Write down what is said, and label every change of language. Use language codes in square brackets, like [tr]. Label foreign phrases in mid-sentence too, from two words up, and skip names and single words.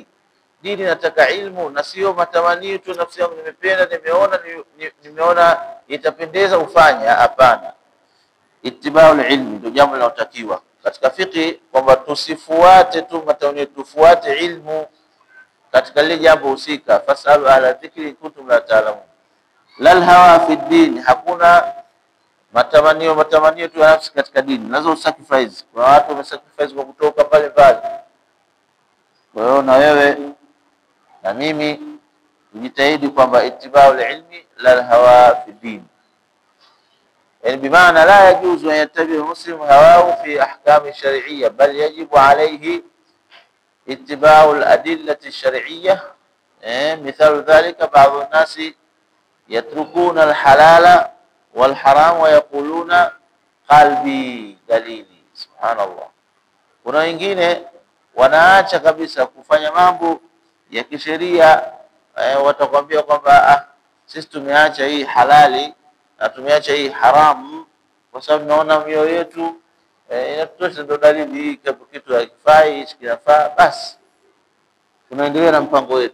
[sw] Dini nataka ilmu na sio matamanio tu, nafsi yangu nimependa, nimeona itapendeza ufanya. Hapana, [ar] اتباع العلم [sw] ndio jambo linalotakiwa katika fiki, kwamba tusifuate tu matamanio, tufuate ilmu katika lile jambo husika. [ar] فاسألوا أهل الذكر كنتم لا تعلمون. لا الهوى في الدين, [sw] hakuna matamanio tu ya nafsi katika dini. Lazima usacrifice. Kwa watu wamesacrifice kwa kutoka pale pale. Kwa hiyo na wewe na mimi tujitahidi kwamba [ar] اتباع العلم لا الهوى في الدين, [sw] yani bimaana [ar] لا يجوز أن يتبع مسلم هواه في أحكام شرعية بل يجب عليه اتباع الأدلة الشرعية. مثال ذلك بعض الناس يتركون الحلال والحرام ويقولون قلبي دليلي. سبحان الله. [sw] Kuna wengine wanaacha kabisa kufanya mambo ya kisheria, watakwambia kwamba sisi tumeacha hii halali na tumeacha hii haramu kwa sababu naona mioyo yetu inatosha, ndo dalili hii, kitu hakifai, hichi kinafaa, basi tunaendelea na mpango wetu.